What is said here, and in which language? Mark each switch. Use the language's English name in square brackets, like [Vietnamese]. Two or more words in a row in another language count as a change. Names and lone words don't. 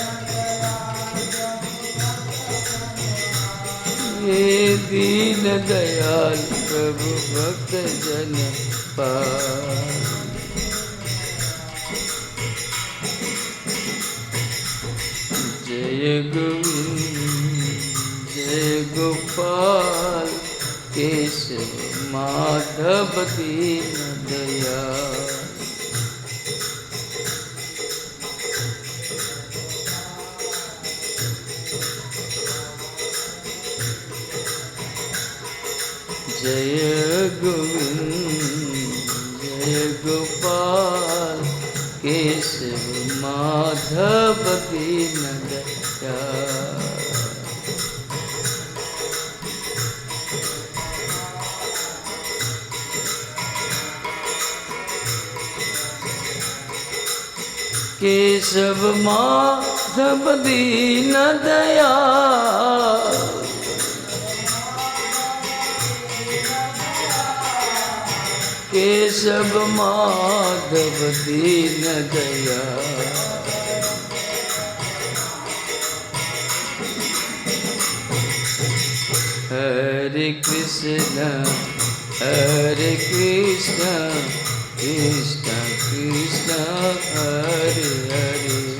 [Hindi] ये दीन दयाल प्रभु भक्त जन पाल। जय गोविंद जय गोपाल, केशव माधव दीन दयाल। जय गोविंद जय गोपाल, केशव माधव दीन दयाल। केशव माधव दीन दयाल, केशव माधव दीन दयाल। [Sanskrit] हरे कृष्ण कृष्ण कृष्ण हरे हरे,